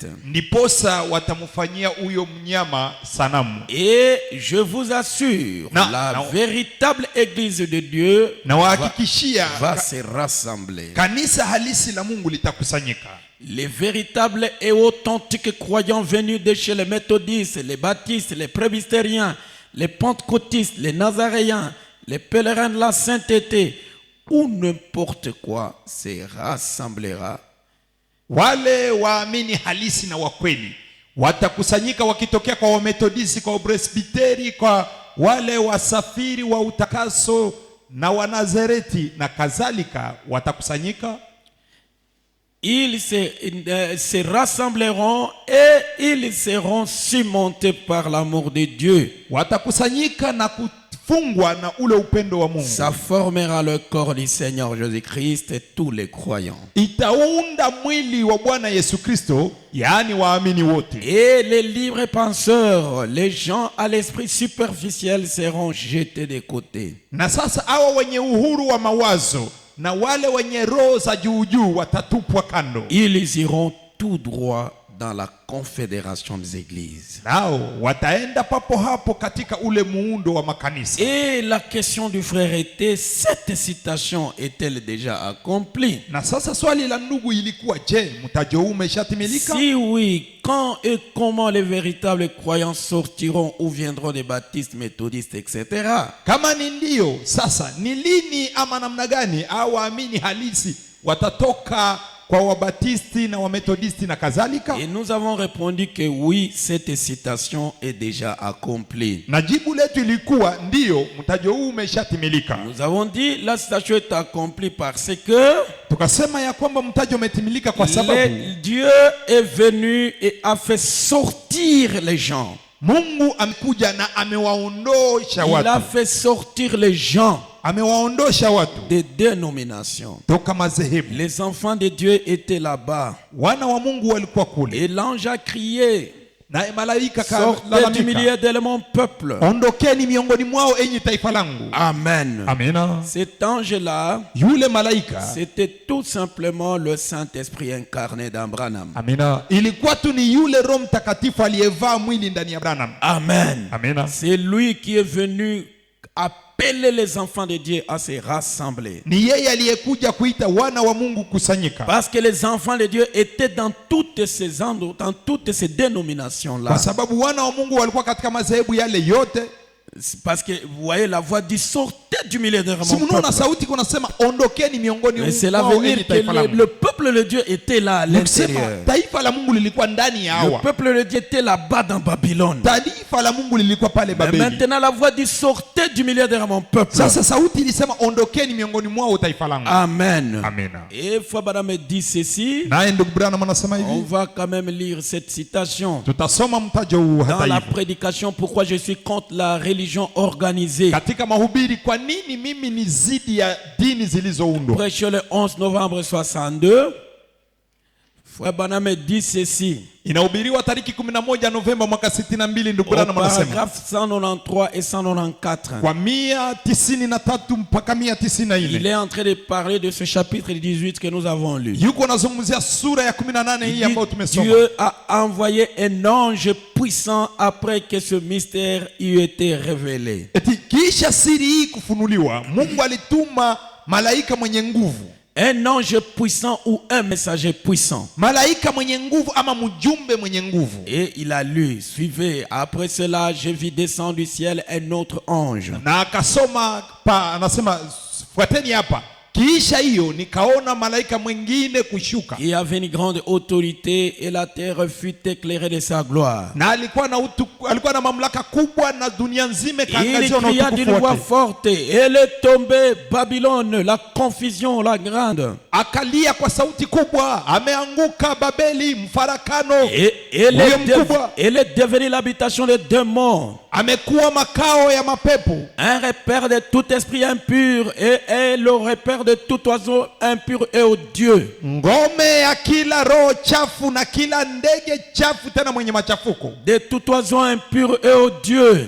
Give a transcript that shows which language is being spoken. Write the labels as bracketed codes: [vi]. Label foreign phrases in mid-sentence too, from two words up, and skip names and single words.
[sw] ndiposa watamfanyia huyo mnyama sanamu. [fr] Et je vous assure, Non, la non. véritable église de Dieu [sw] Na wahakikishia [fr] va se rassembler. [sw] kanisa halisi la Mungu litakusanyika. [fr] Les véritables et authentiques croyants venus de chez les méthodistes, les baptistes, les presbytériens, les pentecôtistes, les nazaréens, les pèlerins de la sainteté, ou n'importe quoi se rassemblera. [sw] Wale waamini halisi na wakweli watakusanyika wakitokea kwa Wamethodisi, kwa Presbiteri, kwa wale wasafiri wa utakaso na Wanazareti na kadhalika, watakusanyika. [fr] Ils se rassembleront et ils seront surmontés par l'amour de Dieu. [sw] Watakusanyika na kufungwa na ule upendo wa Mungu. [fr] Ça formera le corps du Seigneur Jésus-Christ et tous les croyants. [sw] Itaunda mwili wa Bwana Yesu Kristo, yaani waamini wote. [fr] Et les libres penseurs, les gens à l'esprit superficiel seront jetés de côté. [sw] Na sasa hawa wenye uhuru wa mawazo na wale wenye roho za juu juu watatupwa kando. [fr] Ils iront tout droit dans la confédération des églises. [sw] Nao wataenda papo hapo katika ule muundo wa makanisa. [fr] Et la question du frère était, cette citation est-elle déjà accomplie? [sw] Na sasa swali la ndugu ilikuwa, je, mtajo huu umeshatimilika? [fr] Si oui, quand et comment les véritables croyants sortiront ou viendront des baptistes, méthodistes, etc. [sw] Kama ni ndio, sasa ni lini ama namna gani au waamini halisi watatoka kwa Wabatisti na Wamethodisti na kadhalika? [fr] Et nous avons répondu que oui, cette citation est déjà accomplie. [sw] Na jibu letu ilikuwa ndio, mtajo huu umeshatimilika. [fr] Nous avons dit la citation est accomplie parce que [sw] Tukasema ya kwamba mtajo umetimilika kwa sababu [fr] Dieu est venu et a fait sortir les gens. [sw] Mungu amekuja na amewaondosha [fr] Il a [sw] watu. [fr] fait sortir les gens [sw] Amewaondosha watu [fr] des dénominations. [sw] toka madhehebu. [fr] Les enfants de Dieu étaient là-bas. [sw] Wana wa Mungu walikuwa kule. [fr] Et l'ange a crié, [sw] Na malaika [fr] sortez du [sw] kalalamika, [fr] milieu de mon peuple. [sw] ondokeni miongoni mwao enyi taifa langu. [fr] Amen. [sw] Amina. [fr] Cet ange-là, [sw] Yule malaika, [fr] c'était tout simplement le Saint-Esprit incarné dans Branham. [sw] amina, ilikuwa tu ni yule Roho Mtakatifu aliyevaa mwili ndani ya Branham. [fr] Amen. [sw] Amina. [fr] C'est lui qui est venu appeler les enfants de Dieu à se rassembler. [sw] Ni yeye aliyekuja kuita wana wa Mungu kusanyika. [fr] Parce que les enfants de Dieu étaient dans toutes ces endroits, dans toutes ces dénominations-là. [sw] Kwa sababu wana wa Mungu walikuwa katika madhehebu yale yote. [fr] Parce que vous voyez la voix dit, sortez du milieu de mon [sw] Si mnaona [fr] peuple. [sw] sauti kunasema ondokeni miongoni [fr] Mais c'est [sw] mwao [fr] l'avenir [sw] enyi [fr] que [sw] taifa langu. [fr] le peuple de Dieu était là à [sw] Nikusema [fr] l'intérieur. [sw] taifa la Mungu lilikuwa ndani ya [fr] Le [sw] hawa. [fr] peuple de Dieu était là-bas dans Babylone. [sw] Taifa la Mungu lilikuwa pale [fr] Mais [sw] Babeli. [fr] maintenant la voix dit, sortez du milieu de mon peuple. [sw] Sasa sauti ilisema ondokeni miongoni mwao taifa langu. [fr] Amen. [sw] Amina. [fr] Et Fabara me dit ceci, [sw] Naye ndugu Branham anasema [fr] on [sw] hivi, [fr] va quand même lire cette citation. [sw] tutasoma mtajo huu [fr] Dans [sw] hata [fr] la [sw] hivyo. [fr] prédication, pourquoi je suis contre la religion organisée. [sw] Katika mahubiri, kwa nini mimi ni zidi ya dini zilizoundwa? [fr] Prêché le 11 novembre 62. Frère Branham me dit ceci. [sw] Inahubiriwa tariki 11 Novemba mwaka 62. Ndugu [fr] Au [sw] Branham anasema [fr] paragraphe 193 et 194. [sw] kwa 193 mpaka [fr] Il [sw] 194 [fr] est en train de parler de ce chapitre 18 que nous avons lu. [sw] yuko anazungumzia sura ya 18 hii ambayo tumesoma. [fr] Dieu a envoyé un ange puissant après que ce mystère eut été révélé. [sw] Eti kisha siri hii kufunuliwa, Mungu alituma malaika mwenye nguvu. [fr] Un ange puissant ou un messager puissant. [sw] Malaika mwenye nguvu ama mjumbe mwenye nguvu. [fr] Et il a lu, suivez. Après cela, je vis descendre du ciel un autre ange. [sw] Na akasoma pa, anasema fuateni hapa. Kisha hiyo nikaona malaika mwingine kushuka. [fr] qui avait une grande autorité et la terre fut éclairée de sa gloire. [sw] Na alikuwa na mamlaka kubwa na dunia nzima [fr] Il [sw] kaangaziwa na [fr] cria d'une [sw] utukufu [fr] voix [sw] wake. [fr] forte, elle est tombée, Babylone, la confusion, la grande. [sw] Akalia kwa sauti kubwa, ameanguka Babeli, mfarakano. [fr] Et [sw] Huyo mkubwa [fr] elle est devenue l'habitation des démons, [sw] amekuwa makao ya mapepo, [fr] un repère de tout esprit impur et le repère de tout oiseau impur et odieux. [sw] ngome ya kila roho chafu na kila ndege chafu tena mwenye machafuko, [fr] De tout oiseau impur et odieux.